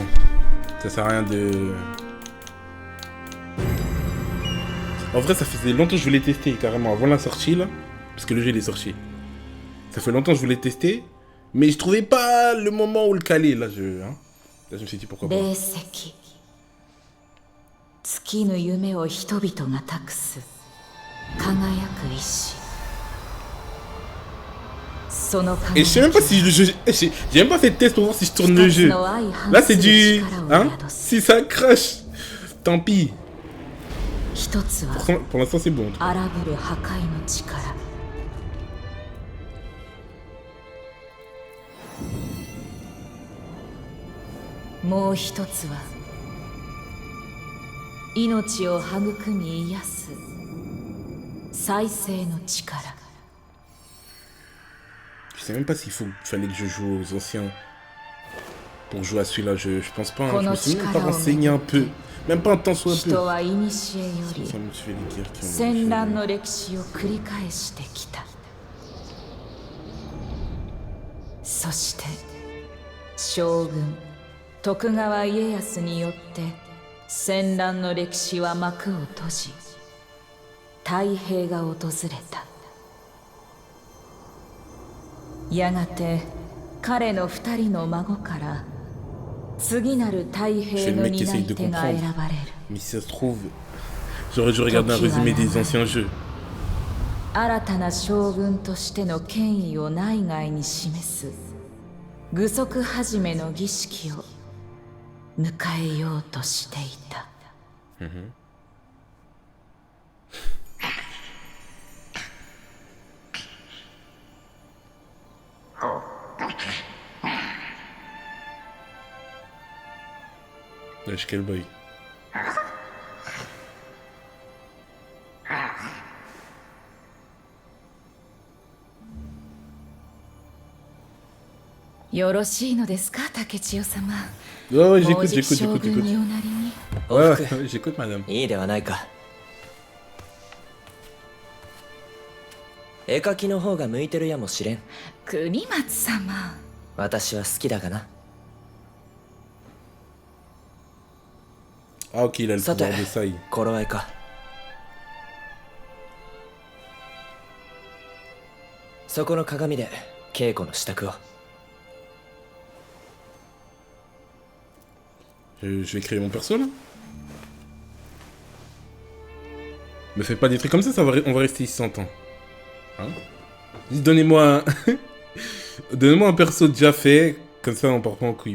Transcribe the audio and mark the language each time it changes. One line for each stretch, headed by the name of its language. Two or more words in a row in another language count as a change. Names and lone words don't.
French: Ça sert à rien de... En vrai, ça faisait longtemps que je voulais tester, carrément, avant la sortie, là. Parce que le jeu, il est sorti. Ça fait longtemps que je voulais tester, mais je trouvais pas le moment où le caler. Là, là, je me suis dit pourquoi pas.
Japanese: 尽きぬ夢を人々が託す輝く石。
French: Et je sais même pas si le jeu... J'ai même pas fait de test pour voir si je tourne le jeu. Là, c'est du... Hein? Si ça crash, tant pis. Pour l'instant, c'est bon.
Japanese: 荒ぶる破壊の力。もう一つは命を育み癒す再生の力。
French: Je sais même pas s'il fallait que je joue aux anciens pour jouer à celui-là. Je pense pas. Hein. Je me suis même pas renseigné un peu. Même pas un temps soit peu.
Japanese: 人は古より戦乱の歴史を繰り返してきた。そして将軍徳川家康によって戦乱の歴史は幕を閉じ、太平が訪れた。やがて彼の二人の孫から次なる太平の担い手が選ばれる。
French: Mais si ça se trouve, j'aurais dû regarder un résumé des anciens jeux.
Japanese: 新たな将軍としての権威を内外に示す具足始めの儀式を迎えようとしていた。
French: Lâche quel boy.
Japanese: よろしいのですか、竹千代様。
French: Ouais, j'écoute. Ouais, j'écoute, madame.
Japanese: いいではないか。絵描きの方が向いてるやもしれん。国松様。私は好きだがな。
French: Ah ok, il a le pouvoir de ça.
Japanese: 頃合いか。そこの鏡で稽古の支度を。
French: Je vais créer mon perso là. Me fais pas des trucs comme ça, on va rester ici 100 ans. Hein? Donnez-moi Donnez-moi un perso déjà fait, comme ça on part pas en couille.